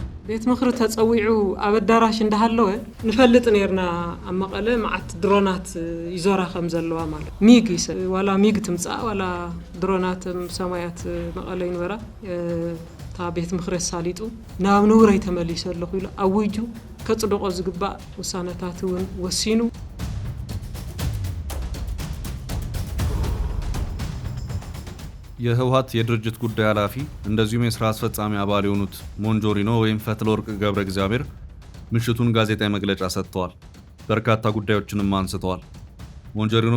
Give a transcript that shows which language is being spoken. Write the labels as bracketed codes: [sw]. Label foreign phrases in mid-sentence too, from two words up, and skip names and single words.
[ti] ቤት ምክሪ ተጸዊዑ ኣብ ኣዳራሽ እንዳሃለወ ንፈልጥ ነርና ኣብ መቐለ ማዓት ድሮናት ይዞራ ከም ዘለዋ ማለት ሚግ ዋላ ሚግ ትምጻእ ዋላ ድሮናት ሰማያት መቐለ ይንበራ ታ ቤት ምክሪ ሳሊጡ ናብ ንውረይ ተመሊሰ ኣለኹ ኢሉ ኣውጁ ከጽድቆ ዝግባእ ውሳነታት እውን ወሲኑ [am] የህወሓት የድርጅት ጉዳይ ኃላፊ እንደዚሁም የሥራ አስፈጻሚ አባል የሆኑት ሞንጆሪኖ ወይም ፈትለወርቅ ገብረ እግዚአብሔር ምሽቱን ጋዜጣዊ መግለጫ ሰጥተዋል። በርካታ ጉዳዮችንም አንስተዋል። ሞንጆሪኖ